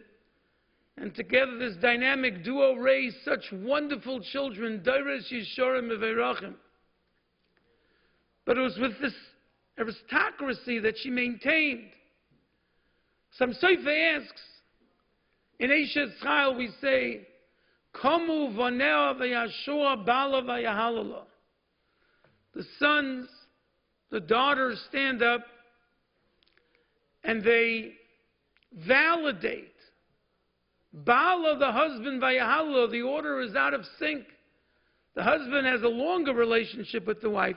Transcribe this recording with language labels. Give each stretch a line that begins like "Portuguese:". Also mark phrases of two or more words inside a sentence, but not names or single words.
English: And together this dynamic duo raised such wonderful children,
Hebrew: Dairis Yishorim Meverachim.
English: But it was with this aristocracy that she maintained. Some Sofer asks, in
Hebrew: Eshes Chayil
English: we say,
Hebrew: Komu vanea v'yashua bala v'yahalala.
English: The sons, the daughters stand up and they validate. Bala, the husband, v'yahalala, the order is out of sync. The husband has a longer relationship with the wife.